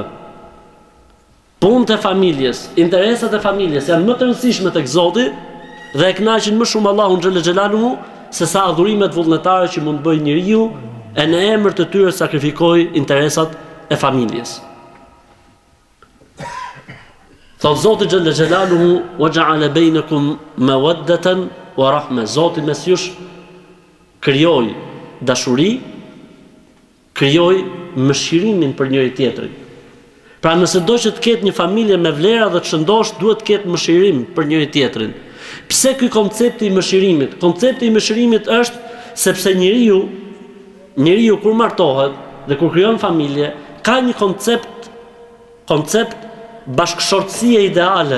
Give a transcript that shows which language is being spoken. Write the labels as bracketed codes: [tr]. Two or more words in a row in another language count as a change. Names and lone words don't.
[sq] Punët e familjes, interesat e familjes janë më të rëndësishme tek Zoti dhe e kënaqin më shumë Allahun [ar] جل جلاله [sq] se sa adhurimet vullnetare që mund bëjë njeriu e në emër të tyre sakrifikoj interesat e familjes. Thot Zoti [ar] جل جلاله وجعل بينكم مودة ورحمة. [sq] Zoti mes jush krijoi dashuri, krijoi mëshirimin për njëri tjetrin. Pra nëse do që të ketë një familje me vlera dhe të shëndosh, duhet të ketë mëshirim për njëri tjetrin. Pse ky koncepti i mëshirimit? Koncepti i mëshirimit është sepse njeriu kur martohet dhe kur krijon familje, ka një koncept bashkëshortësie ideale.